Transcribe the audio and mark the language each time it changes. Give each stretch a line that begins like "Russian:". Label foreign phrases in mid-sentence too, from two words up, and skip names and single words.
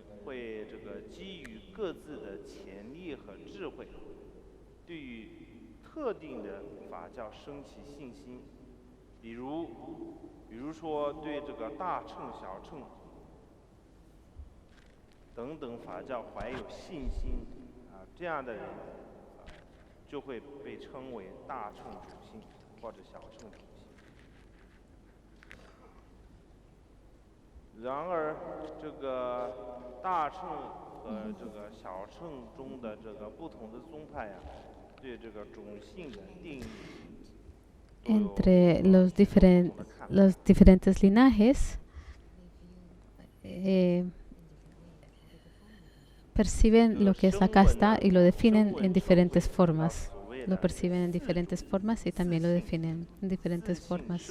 Chinese: 会这个基于各自的潜力和智慧，对于特定的法教升起信心，比如说对这个大乘、小乘等等法教怀有信心这样的人就会被称为大乘主信或者小乘主信。然而，这个大乘和这个小乘中的这个不同的宗派对这个种姓的定义
Spanish: Entre los diferentes linajes perciben lo que es la casta y lo definen en diferentes formas. Lo perciben en diferentes formas y también lo definen en diferentes formas.